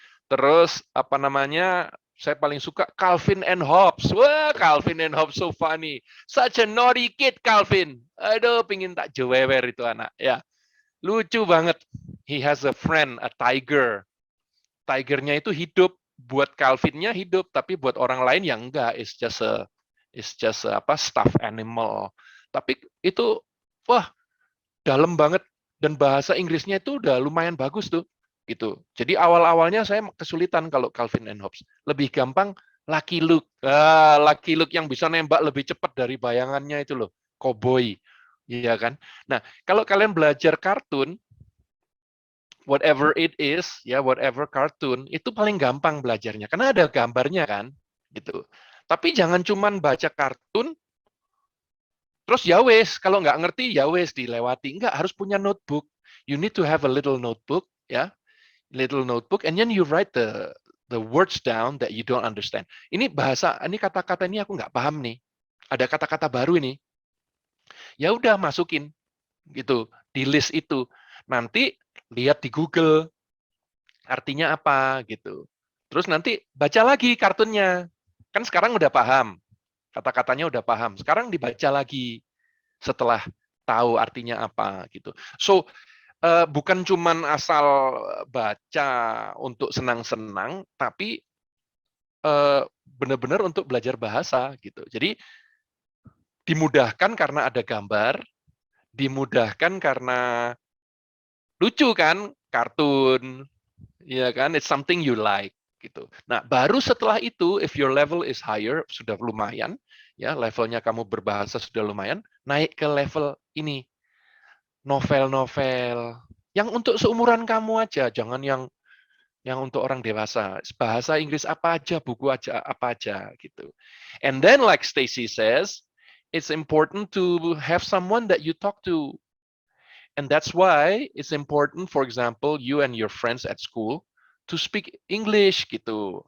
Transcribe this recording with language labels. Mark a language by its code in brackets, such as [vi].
[id] Terus, apa namanya, saya paling suka Calvin and Hobbes. [en] Wah, Calvin and Hobbes so funny. Such a naughty kid, Calvin. [id] Aduh, pingin tak jewewer itu anak. Ya, lucu banget. [en] He has a friend, a tiger. [id] Tigernya itu hidup. Buat Calvinnya hidup, tapi buat orang lain yang enggak. [en] It's just a stuffed animal. [id] Tapi itu, wah, dalam banget. Dan bahasa Inggrisnya itu udah lumayan bagus tuh. Gitu. Jadi awal-awalnya saya kesulitan kalau Calvin and Hobbes. Lebih gampang Lucky Luke. Lucky Luke yang bisa nembak lebih cepat dari bayangannya itu loh. Cowboy. Iya kan? Nah, kalau kalian belajar kartun, [en] whatever it is, [id] ya whatever kartun, itu paling gampang belajarnya. Karena ada gambarnya kan. Gitu. Tapi jangan cuman baca kartun, terus ya wes, kalau nggak ngerti ya wes dilewati. Nggak, harus punya notebook. [en] You need to have a little notebook, ya. Little notebook, and then you write the words down that you don't understand. [id] Ini bahasa, ini kata-kata ini aku nggak paham nih. Ada kata-kata baru ini. Ya udah masukin gitu, di list itu. Nanti lihat di Google artinya apa gitu. Terus nanti baca lagi kartunnya. Kan sekarang udah paham, kata-katanya udah paham. Sekarang dibaca lagi setelah tahu artinya apa gitu. So bukan cuman asal baca untuk senang-senang, tapi benar-benar untuk belajar bahasa gitu. Jadi dimudahkan karena ada gambar, dimudahkan karena lucu kan, kartun, ya kan, [en] it's something you like [id] gitu. Nah, baru setelah itu, [en] if your level is higher, [id] sudah lumayan, ya levelnya kamu berbahasa sudah lumayan, naik ke level ini, novel-novel yang untuk seumuran kamu aja, jangan yang untuk orang dewasa. Bahasa Inggris apa aja, buku aja apa aja gitu. [en] And then like Stacy says, it's important to have someone that you talk to. And that's why it's important, for example, you and your friends at school to speak English gitu.